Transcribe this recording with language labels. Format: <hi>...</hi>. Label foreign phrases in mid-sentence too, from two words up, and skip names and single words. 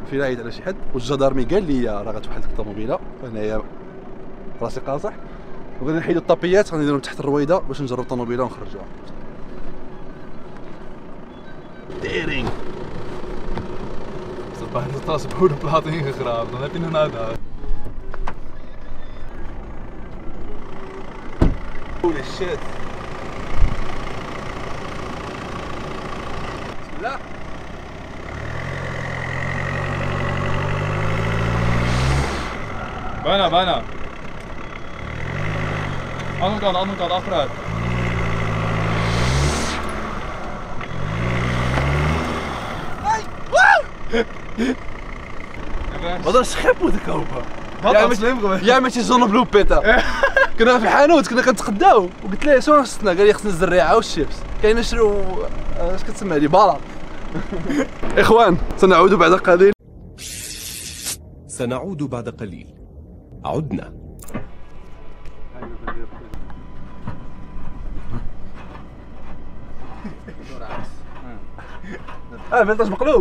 <ar>في عيط على شي حد والجدارمي قال لي راه غتوحل لك الطوموبيله، هنايا راسي قاصح وغادي نحيدو الطابيات غادي نديرهم تحت الرويده باش نجرب الطوموبيله ونخرجوها. دايرين صباح النص بحول بلاطين خراب</ar> <nl>dan heb je een uitdaging.</nl> <en>Holy shit.</en> <ar>لا</ar> <nl>Bijna. Andere kant, achteruit. Wat een schep moeten kopen. Jij met je zonnebloem pitten.</nl> <ar>كنا في الحانوت كنا كنتقداو وقلت ليه شنو خصنا؟ قال لي خصنا الزريعه والشيبس. كاين نشرو اش كتسمى هادي بلاط. اخوان سنعود بعد قليل. سنعود بعد قليل. عدنا. فلتاش مقلوب.</ar>